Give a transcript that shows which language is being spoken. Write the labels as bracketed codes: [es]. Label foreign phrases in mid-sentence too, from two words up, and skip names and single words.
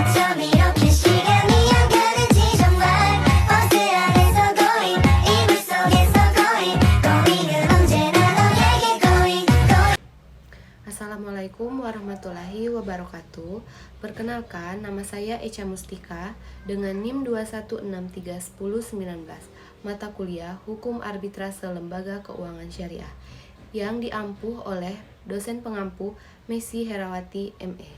[ko] 밤 이렇게 시간이 안 가는지 정말 버스 안에서 going 이불 속에서 [en] going going [ko] 은 언제나 너에게 going [ar] السلام عليكم ورحمة الله وبركاته. [id] Perkenalkan, nama saya Echa Mustika dengan NIM 2163119, mata kuliah Hukum Arbitrase Lembaga Keuangan Syariah, yang diampuh oleh dosen pengampu Messi Herawati ME.